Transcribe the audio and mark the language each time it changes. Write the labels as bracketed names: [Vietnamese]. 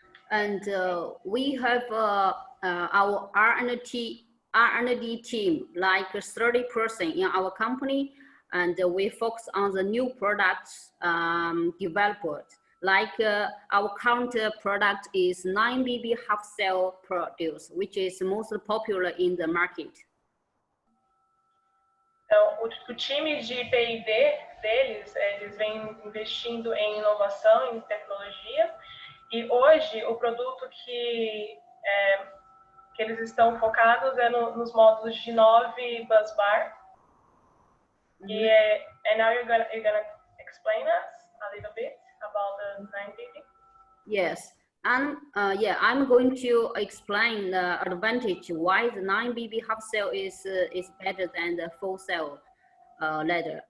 [English] And we have our R&D team, like 30% in our company, and we focus on the new products developed. Like our current product is 9 BB half cell produce, which is most popular in the market. [Portuguese] Então, o time de P&D deles, eles vêm investindo em inovação, em tecnologia, e hoje o produto que eles estão focados é nos módulos de 9 bus bar. [English] And now you're gonna explain us a little bit about the 9BB? Yes. I'm going to explain the advantage why the 9BB half cell is better than the full cell ladder.